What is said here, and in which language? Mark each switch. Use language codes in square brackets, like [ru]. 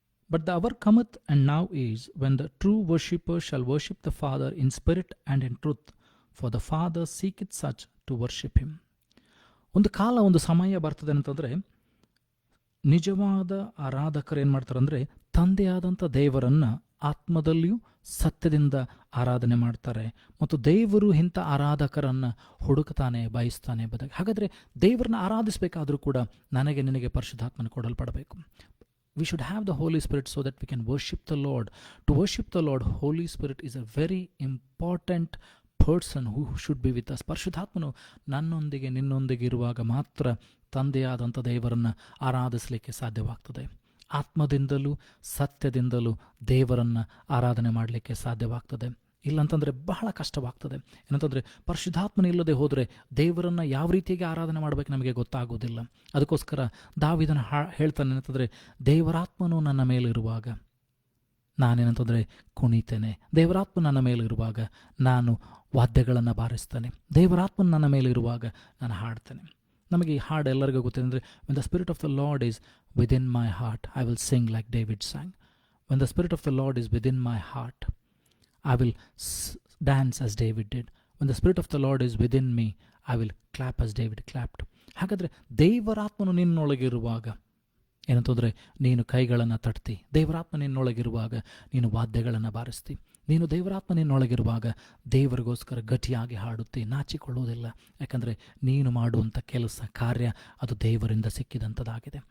[en] But the hour cometh, and now is, when the true worshipper shall worship the Father in spirit and in truth, for the Father seeketh such to worship him. [kn] ಒಂದು ಕಾಲ, ಒಂದು ಸಮಯ ಬರ್ತದೆ ಅಂತಂದರೆ, ನಿಜವಾದ ಆರಾಧಕರು ಏನು ಮಾಡ್ತಾರೆ ಅಂದರೆ, ತಂದೆಯಾದಂಥ ದೇವರನ್ನು ಆತ್ಮದಲ್ಲಿಯೂ ಸತ್ಯದಿಂದ ಆರಾಧನೆ ಮಾಡ್ತಾರೆ. ಮತ್ತು ದೇವರು ಇಂಥ ಆರಾಧಕರನ್ನು ಹುಡುಕ್ತಾನೆ, ಬಯಸ್ತಾನೆ ಎಂಬುದಾಗಿ. ಹಾಗಾದರೆ ದೇವರನ್ನ ಆರಾಧಿಸಬೇಕಾದರೂ ಕೂಡ ನನಗೆ ನಿನಗೆ ಪರಿಶುದ್ಧಾತ್ಮನ ಕೊಡಲ್ಪಡಬೇಕು. [en] We should have the Holy Spirit so that we can worship the Lord. To worship the Lord, Holy Spirit is a very important person who should be with us. [kn] ಪರಿಶುದ್ಧಾತ್ಮನು ನನ್ನೊಂದಿಗೆ ನಿನ್ನೊಂದಿಗೆ ಇರುವಾಗ ಮಾತ್ರ ತಂದೆಯಾದಂಥ ದೇವರನ್ನು ಆರಾಧಿಸಲಿಕ್ಕೆ ಸಾಧ್ಯವಾಗ್ತದೆ. ಆತ್ಮದಿಂದಲೂ ಸತ್ಯದಿಂದಲೂ ದೇವರನ್ನು ಆರಾಧನೆ ಮಾಡಲಿಕ್ಕೆ ಸಾಧ್ಯವಾಗ್ತದೆ. ಇಲ್ಲಂತಂದರೆ ಬಹಳ ಕಷ್ಟವಾಗ್ತದೆ. ಏನಂತಂದರೆ ಪರಿಶುದ್ಧಾತ್ಮನ ಇಲ್ಲದೆ ಹೋದರೆ ದೇವರನ್ನು ಯಾವ ರೀತಿಯಾಗಿ ಆರಾಧನೆ ಮಾಡಬೇಕು ನಮಗೆ ಗೊತ್ತಾಗೋದಿಲ್ಲ. ಅದಕ್ಕೋಸ್ಕರ ದಾವೀದನು ಹೇಳ್ತಾನೆ ಏನಂತಂದರೆ, ದೇವರಾತ್ಮನು ನನ್ನ ಮೇಲಿರುವಾಗ ನಾನೇನಂತಂದರೆ ಕುಣಿತೇನೆ, ದೇವರಾತ್ಮ ನನ್ನ ಮೇಲಿರುವಾಗ ನಾನು ವಾದ್ಯಗಳನ್ನು ಬಾರಿಸ್ತೇನೆ, ದೇವರಾತ್ಮನ ನನ್ನ ಮೇಲಿರುವಾಗ ನಾನು ಹಾಡ್ತೇನೆ. ನಮಗೆ ಈ ಹಾಡು ಎಲ್ಲರಿಗೂ ಗೊತ್ತೇನೆಂದರೆ, [en] When the spirit of the Lord is within my heart I will sing like David sang. When the spirit of the Lord is within my heart I will dance as David did. When the Spirit of the Lord is within me, I will clap as David clapped. [kn] ಹಾಗಾದರೆ ದೇವರಾತ್ಮನು ನಿನ್ನೊಳಗಿರುವಾಗ ಏನಂತಂದರೆ ನೀನು ಕೈಗಳನ್ನು ತಟ್ತಿ, ದೇವರಾತ್ಮ ನಿನ್ನೊಳಗಿರುವಾಗ ನೀನು ವಾದ್ಯಗಳನ್ನು ಬಾರಿಸ್ತಿ, ನೀನು ದೇವರಾತ್ಮ ನಿನ್ನೊಳಗಿರುವಾಗ ದೇವರಿಗೋಸ್ಕರ ಗಟ್ಟಿಯಾಗಿ ಹಾಡುತ್ತಿ, ನಾಚಿಕೊಳ್ಳುವುದಿಲ್ಲ. ಯಾಕಂದರೆ ನೀನು ಮಾಡುವಂಥ ಕೆಲಸ ಕಾರ್ಯ ಅದು ದೇವರಿಂದ ಸಿಕ್ಕಿದಂಥದ್ದಾಗಿದೆ.